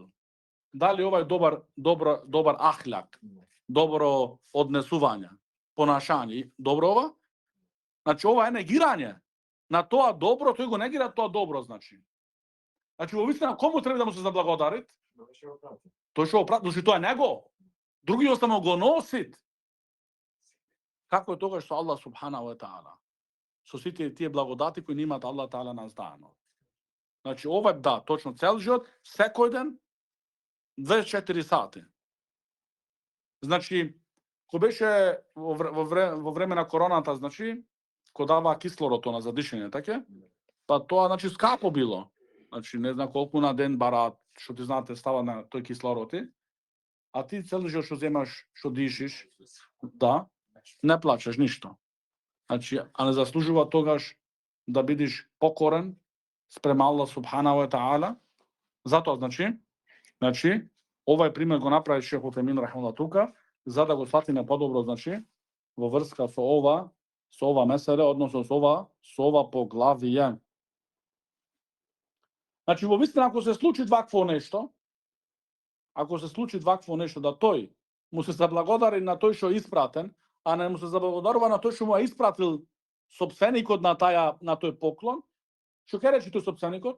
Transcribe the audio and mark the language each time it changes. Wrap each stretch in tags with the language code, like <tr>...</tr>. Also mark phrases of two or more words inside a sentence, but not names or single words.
<mk>Дали ова е добар ахляк, добро однесување, понашање, добро ова? Значи ова е негирање на тоа добро, тој го негира тоа добро, значи. Значи во вистина кому треба да му се заблагодарит? Тој што опрати, значи тоа е него. Другиот само го носит. Како е тогаш со</mk> <ar>الله سبحانه وتعالى?</ar> <mk>Со сите тие благодати кои имаат</mk> <ar>الله تعالى</ar> <mk>нас дано. Значи ова да, точно цел живот, секој ден 24 сати. Значи кој беше во време на короната, значи кој дава кислород на задишање, така? Па тоа значи скапо било. Значи не знам колку на ден бараат, што ти знаате става на тој кислород, а ти цел живот што земаш, што дишиш, да, не плачеш ништо. Значи, а не заслужува тогаш да бидеш покорен спрема</mk> <ar>الله سبحانه وتعالى.</ar> <mk>Затоа, значи, овај пример го направи Шейх Утајмин рахимахуллах тука, за да го сватиме подобро, значи, во врска со ова меселе, односно со ова поглавие. Значи, во вистина, ако се случи вакво нешто, да тој му се заблагодари на тој што е испратен, а не му се заблагодарува на тој што му е испратил сопственикот на тој поклон, што ќе рече тој сопственикот?</mk>